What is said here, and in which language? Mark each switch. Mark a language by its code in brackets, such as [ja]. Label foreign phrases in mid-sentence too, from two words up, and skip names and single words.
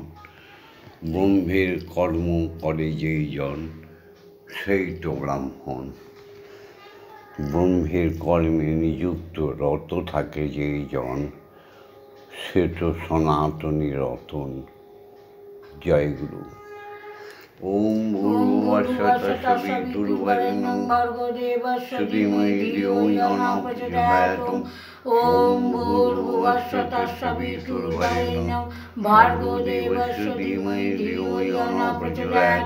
[bn] ব্রহ্মের কর্ম করে যেই জন সেই তো ব্রাহ্মণ। ব্রহ্মের কর্মে নিযুক্ত রত থাকে যেই জন সে তো সনাতনী রতন। জয় গুরু। [sa] ओम भूर्भुवस्सुः तत्सवितुर्वरेण्यं भर्गोदेवस्य धीमहि धियो यो न प्रचोदयात्। ओम भूर्भुवस्सुः तत्सवितुर्वरेण्यं भर्गोदेवस्य धीमहि धियो यो न प्रचोदयात्।